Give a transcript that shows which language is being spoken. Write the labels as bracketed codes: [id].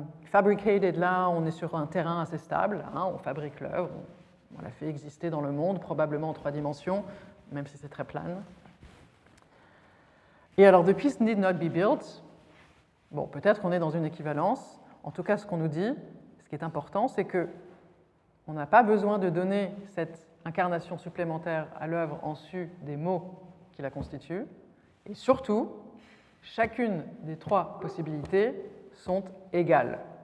[fr] Fabricated, là, on est sur un terrain assez stable, hein, on fabrique l'œuvre, on la fait exister dans le monde, probablement en 3 dimensions, même si c'est très plane. Et alors, [en] the piece need not be built. [fr] Bon, peut-être qu'on est dans une équivalence. En tout cas, ce qu'on nous dit, ce qui est important, c'est qu'on n'a pas besoin de donner cette incarnation supplémentaire à l'œuvre en su des mots qui la constituent. Et surtout, chacune des 3 possibilités sont égales.